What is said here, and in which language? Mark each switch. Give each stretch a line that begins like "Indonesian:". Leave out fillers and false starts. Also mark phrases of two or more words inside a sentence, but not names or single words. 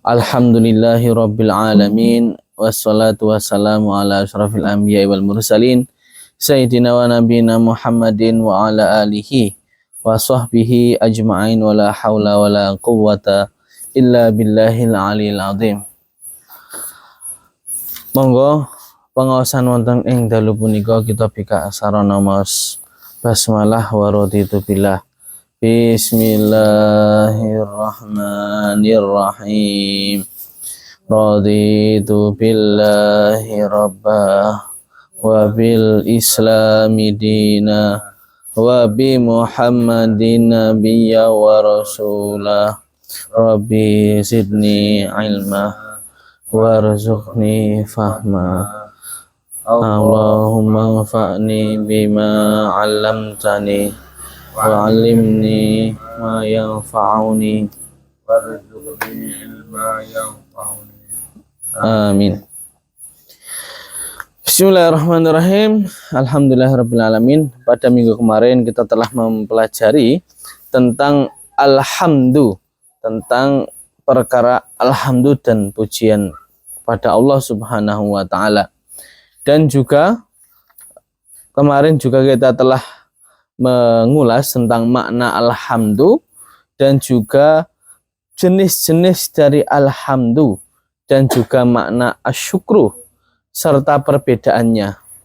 Arabic: الحمد لله رب العالمين. والصلاة والسلام على أشرف الأنبياء والمرسلين. سيدنا ونبينا محمد وعلى آله وصحبه أجمعين ولا حول ولا قوة إلا بالله العلي العظيم.
Javanese: Monggo pengawasan wonten ing dalu punika kita bika sarana maos basmalah
Arabic: ورضيت بالله. بسم الله الرحمن الرحيم. رضيت بالله ربا وبالإسلام دينا وبمحمد نبيا ورسولا. رب زدني علما وارزقني فهما. اللهم انفعني بما علمتني وعلمني ما ينفعني وارزقني علما ينفعني. amin. بسم الله الرحمن الرحيم. الحمد لله رب العالمين.
Indonesian: Pada minggu kemarin kita telah mempelajari tentang alhamdu, tentang perkara alhamdu dan pujian pada Allah
Arabic: سبحانه وتعالى.
Indonesian: Dan juga kemarin juga kita telah mengulas tentang makna alhamdu dan juga jenis-jenis dari alhamdu dan juga makna asyukru serta perbedaannya.